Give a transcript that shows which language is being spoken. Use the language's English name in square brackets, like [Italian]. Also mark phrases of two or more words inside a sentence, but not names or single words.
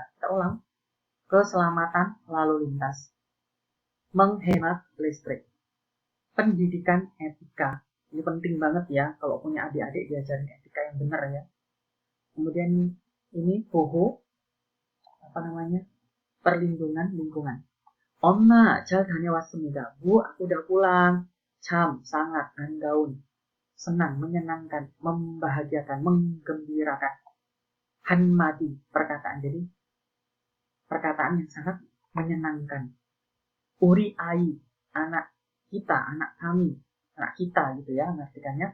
[Indonesian] Kita ulang, keselamatan lalu lintas, menghemat listrik, pendidikan etika. Ini penting banget ya, kalau punya adik-adik diajarin etika yang benar ya. Kemudian ini Boho, perlindungan lingkungan. [Korean] Omma, 잘 다녀왔습니다. [Indonesian] Bu, aku udah pulang. Cham, sangat, hangaun, senang, menyenangkan, membahagiakan, menggembirakan. Hanmati, perkataan. Jadi, perkataan yang sangat menyenangkan. [Korean] 우리 아이, [Indonesian] anak kita, anak kami, anak kita gitu ya, mengartikannya.